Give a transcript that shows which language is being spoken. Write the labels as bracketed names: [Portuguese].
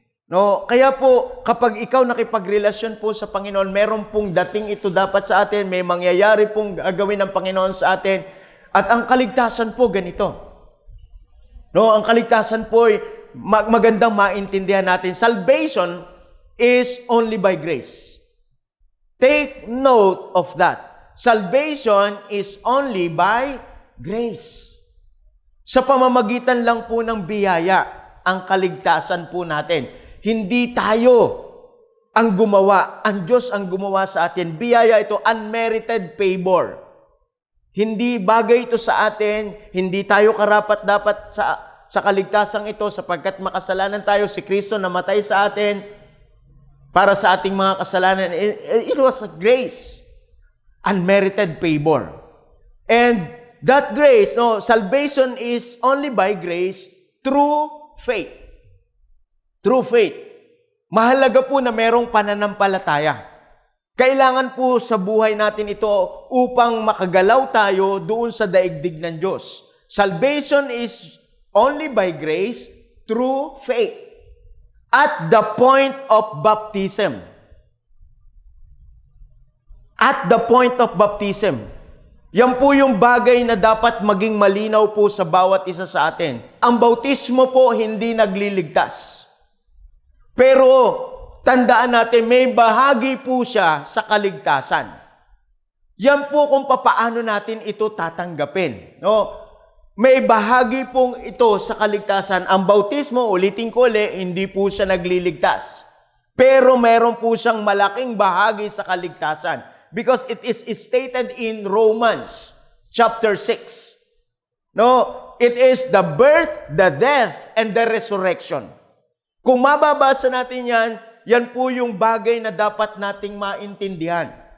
[Filipino] No, kaya po kapag ikaw nakipagrelasyon po sa Panginoon, meron pong dating ito dapat sa atin, may mangyayari pong gagawin ng Panginoon sa atin. At ang kaligtasan po ganito. No, ang kaligtasan po ay magandang maintindihan natin. [English] Salvation is only by grace. Take note of that. Salvation is only by grace. [Filipino] Sa pamamagitan lang po ng biyaya ang kaligtasan po natin. Hindi tayo ang gumawa. Ang Diyos ang gumawa sa atin. Biyaya ito, [English] unmerited favor. [Filipino] Hindi bagay ito sa atin. Hindi tayo karapat-dapat sa kaligtasang ito sapagkat makasalanan tayo. Si Kristo namatay sa atin para sa ating mga kasalanan. [English] It was a grace. Unmerited favor. And that grace, no, salvation is only by grace through faith. Through faith. [Filipino] Mahalaga po na merong pananampalataya. Kailangan po sa buhay natin ito upang makagalaw tayo doon sa daigdig ng Diyos. [English] Salvation is only by grace through faith. At the point of baptism. At the point of baptism. [Filipino] Yan po yung bagay na dapat maging malinaw po sa bawat isa sa atin. Ang bautismo po hindi nagliligtas. Pero tandaan natin, may bahagi po siya sa kaligtasan. Yan po kung papaano natin ito tatanggapin. No? May bahagi pong ito sa kaligtasan. Ang bautismo, ulitin ko ulit, hindi po siya nagliligtas. Pero meron po siyang malaking bahagi sa kaligtasan. [English] Because it is stated in Romans chapter 6. No, it is the birth, the death, and the resurrection. [Filipino] Kung mababasa natin yan, yan po yung bagay na dapat nating maintindihan.